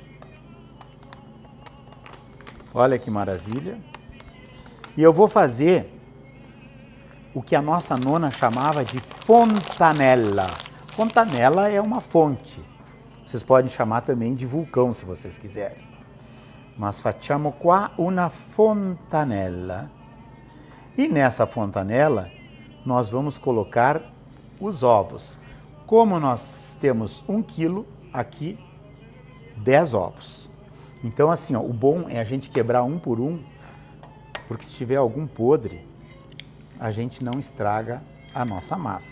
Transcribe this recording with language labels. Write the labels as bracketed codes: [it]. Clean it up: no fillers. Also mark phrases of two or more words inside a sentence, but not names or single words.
[pt] Olha que maravilha. E eu vou fazer o que a nossa nona chamava de fontanella. Fontanella é uma fonte. Vocês podem chamar também de vulcão, se vocês quiserem. [it] Mas facciamo qua una fontanella. [pt] E nessa fontanella, nós vamos colocar os ovos. Como nós temos 1 quilo, aqui 10 ovos. Então assim, ó, o bom é a gente quebrar um por um, porque se tiver algum podre, a gente não estraga a nossa massa.